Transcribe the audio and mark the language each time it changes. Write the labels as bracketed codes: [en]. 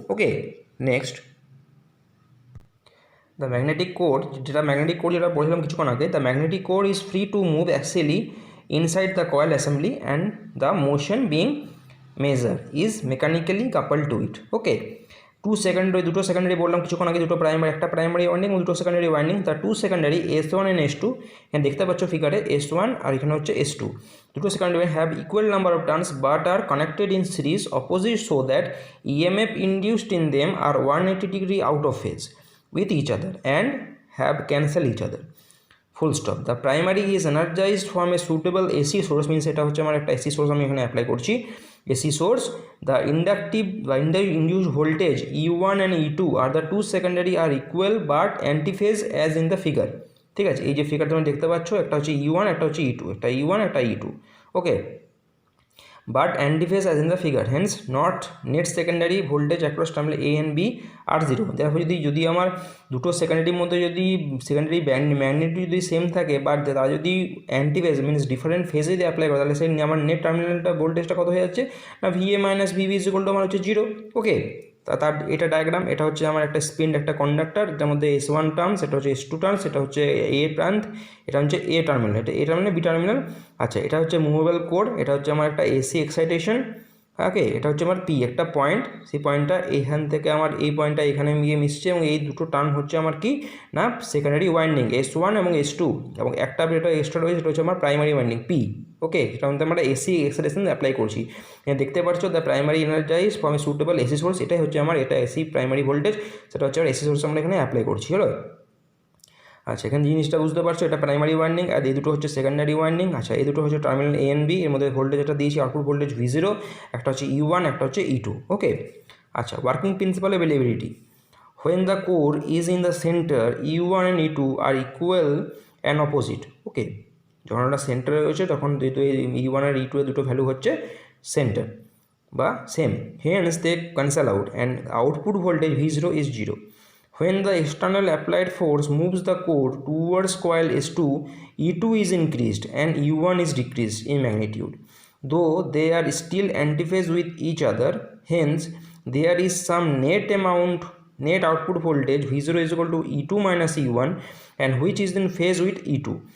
[en] okay, next the magnetic core, [bn] যেটা magnetic core যেটা বলছিলাম কিছুক্ষণ আগে, [en] The magnetic core is free to move axially inside the coil assembly and the motion being measured is mechanically coupled to it. [bn] Okay, দুটো secondary বললাম কিছুক্ষণ আগে, দুটো প্রাইমারি, একটা প্রাইমারি ওয়াইন্ডিং এবং দুটো সেকেন্ডারি ওয়াইন্ডিং। তার to secondary S1 and S2, এখানে দেখতে পাচ্ছ ফিগারে S1 আর এখানে হচ্ছে S2। [en] দুটো secondary have equal number of turns but are connected in series opposite so that EMF induced in them are 180 degree out of phase with each other and have cancel each other. Full stop. The primary is energised from a suitable AC source, [bn] means এটা হচ্ছে আমার একটা AC source আমি এখানে apply করছি, [en] AC source. The inductive বা induced voltage E1 and E2 are the two secondary are equal but antiphase as in the figure. [bn] ঠিক আছে, এই যে ফিগার তুমি দেখতে পাচ্ছ, একটা হচ্ছে E1 একটা হচ্ছে E2, একটা E1 একটা E2। [en] Okay, but antiphase as in the figure, hence not net secondary voltage across terminal A and B are 0. [bn] দেখো যদি আমার দুটো সেকেন্ডারির মধ্যে যদি সেকেন্ডারি ম্যাগনেটিউড যদি সেম থাকে বাট তারা যদি অ্যান্টিফেজ মিনস ডিফারেন্ট ফেজে যদি অ্যাপ্লাই করে, তাহলে সেই আমার নেট টার্মিনালটা ভোল্টেজটা কত হয়ে যাচ্ছে না VA minus VB is equal to আমার হচ্ছে 0। ওকে, তার এটা ডায়াগ্রাম, এটা হচ্ছে আমার একটা স্পিন্ড একটা কন্ডাক্টর, যার মধ্যে S1 টার্মস, এটা হচ্ছে S2 টার্মস, এটা হচ্ছে A প্রান্ত, এটা হচ্ছে A টার্মিনাল, এটা A টার্মিনাল B টার্মিনাল। আচ্ছা, এটা হচ্ছে মুভেবল কোর, এটা হচ্ছে আমার একটা AC এক্সাইটেশন। ওকে, এটা হচ্ছে আমার P একটা পয়েন্ট, সেই পয়েন্টটা এইখান থেকে আমার এই পয়েন্টটা এখানে গিয়ে মিশছে এবং এই দুটো টার্ন হচ্ছে আমার কি না সেকেন্ডারি ওয়াইন্ডিং S1 এবং S2, এবং একটা যেটা এক্সট্রা রয়েছে সেটা হচ্ছে আমার প্রাইমারি ওয়াইন্ডিং P। ওকে, যেটা মধ্যে আমরা এসি এক্সাইটেশন অ্যাপ্লাই করছি। দেখতে পাচ্ছ the primary energize from a suitable AC source, এটাই হচ্ছে আমার এটা এসি প্রাইমারি ভোল্টেজ, সেটা হচ্ছে এসি সোর্স আমরা এখানে অ্যাপ্লাই করছি। হলো, আচ্ছা এখানে জিনিসটা বুঝতে পারছো, এটা প্রাইমারি ওয়াইন্ডিং আর এই দুটো হচ্ছে সেকেন্ডারি ওয়াইন্ডিং। আচ্ছা এই দুটো হচ্ছে টার্মিনাল এ এন্ড বি, এর মধ্যে ভোল্টেজ এটা দিয়েছি আউটপুট ভোল্টেজ V0, একটা হচ্ছে E1 একটা হচ্ছে E2। [en] Okay, আচ্ছা working principle availability, when the core is in the center E1 and E2 are equal and opposite। [bn] ওকে, যখন ওটা সেন্টারে রয়েছে তখন দুটো E1 আর E2 এর দুটো ভ্যালু হচ্ছে সেন্টার বা same, [en] hence they cancel out and output voltage V0 is 0। When the external applied force moves the core towards coil S2, E2 is increased and E1 is decreased in magnitude, though they are still antiphase with each other, hence there is some net output voltage V0 is equal to E2 minus E1 and which is in phase with E2।